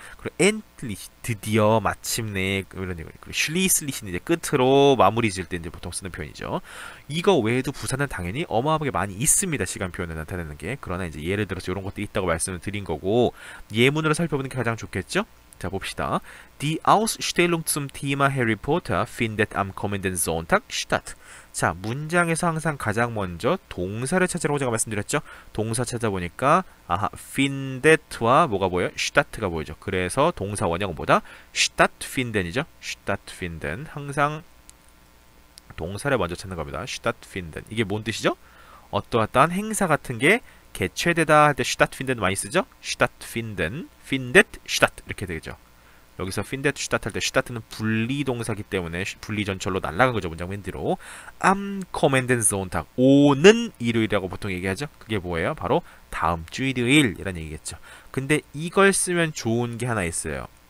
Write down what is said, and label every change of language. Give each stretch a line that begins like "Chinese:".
Korean: 그리고 endlich 드디어 마침내 이런 얘기. 그리고 schließlich는 이제 끝으로 마무리 지을 때 이제 보통 쓰는 표현이죠. 이거 외에도 부사는 당연히 어마어마하게 많이 있습니다. 시간 표현을 나타내는 게. 그러나 이제 예를 들어서 이런 것도 있다고 말씀을 드린 거고 예문으로 살펴보는 게 가장 좋겠죠? 자 봅시다.
German: Die Ausstellung zum Thema Harry Potter findet am kommenden Sonntag statt.
Korean: 자, 문장에서 항상 가장 먼저 동사를 찾으라고 제가 말씀드렸죠. 동사 찾아보니까 아하, findet와 뭐가 보여요? start가 보이죠. 그래서 동사 원형은 뭐다? stattfinden이죠.
German: stattfinden.
Korean: 항상 동사를 먼저 찾는 겁니다. stattfinden. 이게 뭔 뜻이죠? 어떠한 행사 같은 게 개최되다 할 때 stattfinden 많이 쓰죠?
German: stattfinden, findet, statt
Korean: 이렇게 되죠. 여기서 findet, statt 할 때 start는 분리동사기 때문에 분리전철로 날아간 거죠. 문장 맨 뒤로. am kommenden Sonntag 오는 일요일이라고 보통 얘기하죠. 그게 뭐예요? 바로 다음 주 일요일이라는 얘기겠죠. 근데 이걸 쓰면 좋은 게 하나 있어요.